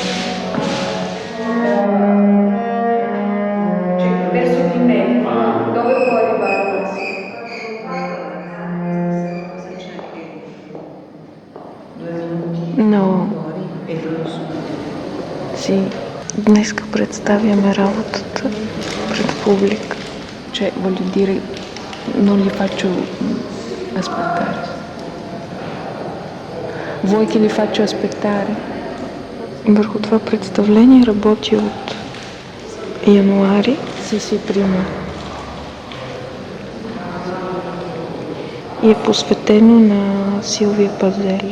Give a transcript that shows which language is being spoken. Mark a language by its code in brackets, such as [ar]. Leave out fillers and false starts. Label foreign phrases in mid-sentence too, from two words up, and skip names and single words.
[bg] Но днеска представяме работата пред публика, че [it] voglio dire non li faccio aspettare. Vuoi che li faccio aspettare? [bg] Върху това представление работи от януари с Прима. И è посветено на Silvia Pazello.